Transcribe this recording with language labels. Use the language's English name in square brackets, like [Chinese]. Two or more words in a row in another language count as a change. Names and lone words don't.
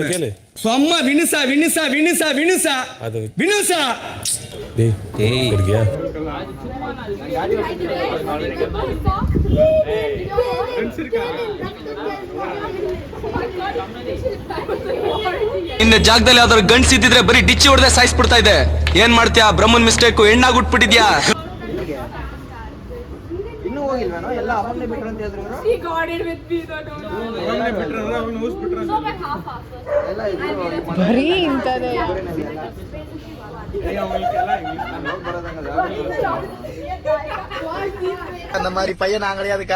[Tamil] சும்மா வினுசா வினுசா வினுசா வினுசா அது வினுசா. டேய் இருக்கியா? [Kannada] ಇನ್ನ ಜಾಗದಲ್ಲಿ ಯಾವ್ದಾದ್ರು ಗಂಡ್ಸ್ ಇದ್ದಿದ್ರೆ ಬರೀ ಡಿಚ್ಚಿ ಹೊಡೆದೇ ಸಾಯಿಸ್ಬಿಡ್ತಾ ಇದೆ. ಏನ್ ಮಾಡ್ತೀಯಾ? ಬ್ರಹ್ಮನ್ ಮಿಸ್ಟೇಕ್, ಹೆಣ್ಣಾಗ್ಬಿಟ್ಬಿಟ್ಟಿದ್ಯಾ? ಇನ್ನೂ ಹೋಗಿಲ್ವೇನೋ? ಎಲ್ಲ ಅವಾಗಲೇ ಬಿಟ್ರು ಅಂತ ಹೇಳಿದ್ರು. ಬರೀ ಇಂಥದ್ದೇ. [Tamil] அந்த மாதிரி பையன் நான் கிடையாதுக்கா.